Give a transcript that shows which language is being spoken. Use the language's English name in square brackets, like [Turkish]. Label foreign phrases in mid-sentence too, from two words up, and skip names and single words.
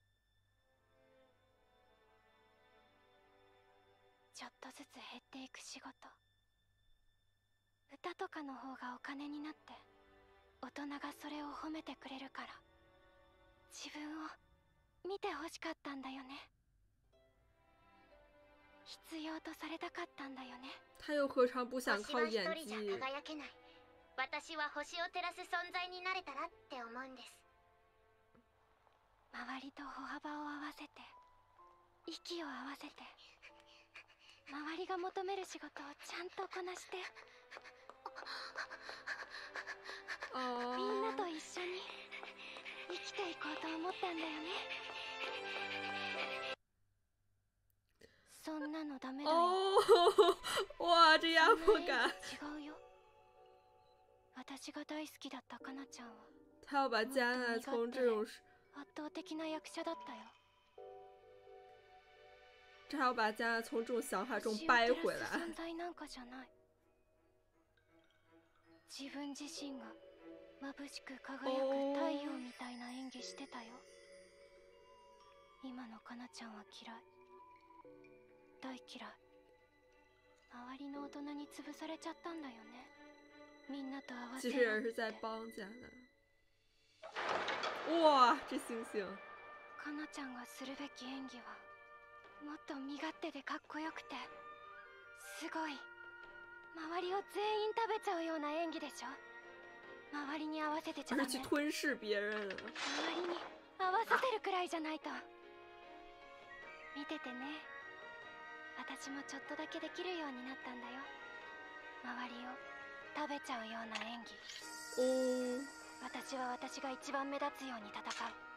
[Japanese] ちょっとずつ減っていく仕事。歌とかの方がお金になって大人がそれを褒めてくれるから自分を見てほしかったんだよね。必要とされたかったんだよね。 [Chinese] 他又何尝不想靠演 [Japanese] 星は一人じゃ [Chinese] 技？ [Japanese] 輝けない。私は星を照らす存在になれたらって思うんです。周りと歩幅を合わせて息を合わせて周りが求める仕事をちゃんとこなしてみんなと一緒に生きていこうと思ったんだよね。そんなのダメだよ。 [Chinese] 哦，哇，这压迫感！ [Japanese] 違うよ。私が大好きだったかなちゃんは [Chinese] 他要把加奈从这种， [Japanese] 圧倒的な役者だったよ。 [Chinese] 这还要把加奈从这种想法中掰回来。 [Japanese] 存在なんかじゃない。自分自身が眩しく輝く太陽みたいな演技してたよ。今のかなちゃんは嫌い。大嫌い。周りの大人に潰されちゃったんだよね。みんなと合わせ [Chinese] 其实也是在帮加奈。哇，这星星！ [Japanese] かなちゃんがするべき演技はもっと身勝手でかっこよくてすごい周りを全員食べちゃうような演技でしょ。周りに合わせてちゃダメ。 [Chinese] 而是去吞噬别人。 [Japanese] 周りに合わせてるくらいじゃないと。見ててね。私もちょっとだけできるようになったんだよ。周りを食べちゃうような演技。哦。私は私が一番目立つように戦う。だから